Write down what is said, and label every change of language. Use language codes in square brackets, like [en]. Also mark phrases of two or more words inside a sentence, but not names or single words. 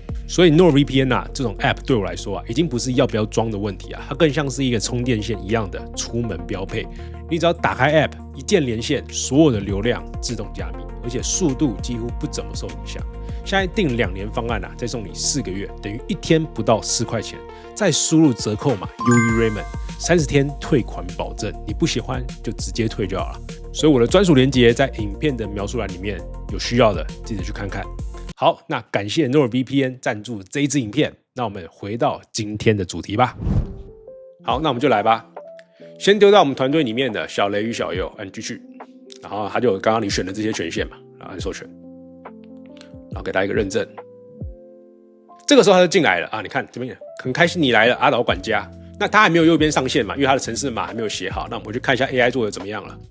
[zh] 所以 NordVPN 啊，這種 App 對我來說啊，已經不是要不要裝的問題啊，它更像是一個充電線一樣的出門標配。你只要打開 App， 一鍵連線，所有的流量自動加密，而且速度幾乎不怎麼受影響。現在訂2年方案啊，再送你4個月，等於1天不到4塊錢。再輸入折扣碼 UERaymond，30 天退款保證，你不喜歡就直接退就好了。所以我的專屬連結在影片的描述欄裡面，有需要的記得去看看。好，那感謝 NordVPN 贊助這一支影片，那我們回到今天的主題吧。好，那我們就來吧。先丟到我們團隊裡面的小雷與小佑，按繼續，然後他就有剛剛你選的這些權限嘛，然後按授權，然後給他一個認證。這個時候他就進來了啊！你看這邊很開心你來了，阿島管家。那他還沒有右邊上線嘛，因為他的程式碼還沒有寫好。那我們去看一下 AI 做的怎麼樣了。